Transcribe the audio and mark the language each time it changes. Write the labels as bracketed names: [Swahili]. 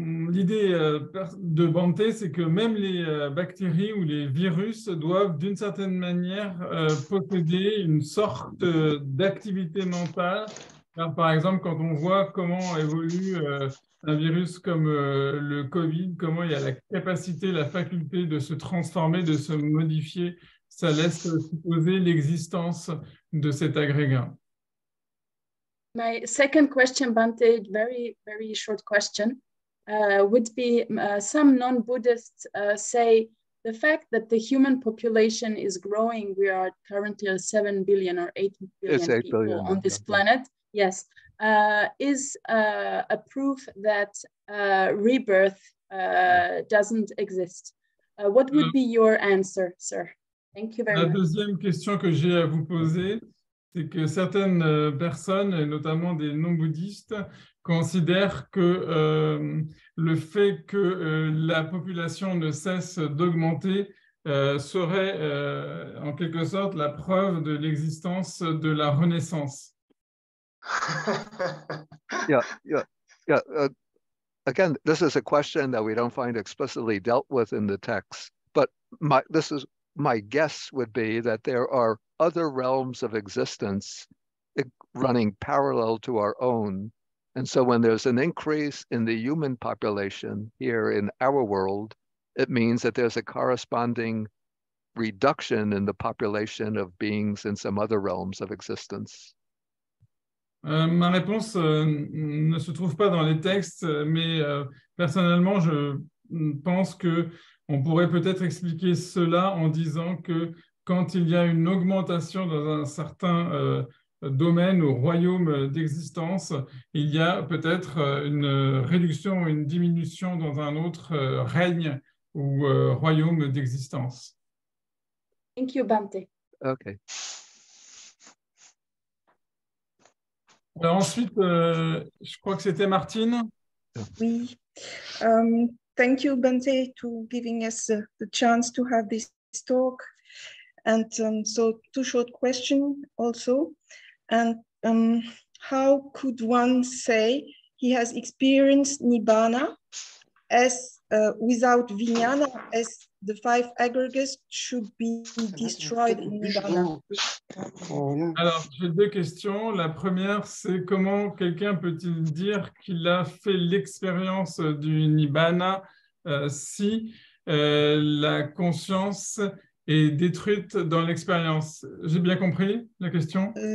[French] L'idée de Bhante, c'est que même les bactéries ou les virus doivent d'une certaine manière posséder une sorte d'activité mentale. Alors, par exemple, quand on voit comment évolue un virus comme le Covid, comment il y a la capacité, la faculté de se transformer, de se modifier, ça laisse supposer l'existence de cet agrégat. [English] My second question, Bhante, very short question, would be some non-Buddhists say the fact that the human population is growing, we are currently 7 billion or 8 billion people on this planet, yes, is a proof that rebirth doesn't exist. What would be your answer, sir? Thank you very much. [French] La deuxième question que j'ai à vous poser, c'est que certaines personnes, et notamment des non-bouddhistes, considèrent que le fait que la population ne cesse d'augmenter serait en quelque sorte la preuve de l'existence de la renaissance. [English] Again, this is a question that we don't find explicitly dealt with in the text, but my guess would be that there are other realms of existence running parallel to our own. And so when there's an increase in the human population here in our world, it means that there's a corresponding reduction in the population of beings in some other realms of existence. [French] Ma réponse ne se trouve pas dans les textes, mais personnellement, je pense qu'on pourrait peut-être expliquer cela en disant que quand il y a une augmentation dans un certain domaine ou royaume d'existence, il y a peut-être une réduction ou une diminution dans un autre règne ou royaume d'existence. [English] Thank you, Bhante. Okay. [French] Alors ensuite, je crois que c'était Martine. Oui. [English] Thank you, Bhante, to giving us the chance to have this talk. And so two short questions also. And how could one say he has experienced Nibbana as without Vijnana, as the 5 aggregates should be destroyed in Nibbana? [French] Alors, j'ai 2 questions. La première, c'est comment quelqu'un peut-il dire qu'il a fait l'expérience du Nibbana si la conscience est détruite dans l'expérience? J'ai bien compris la question?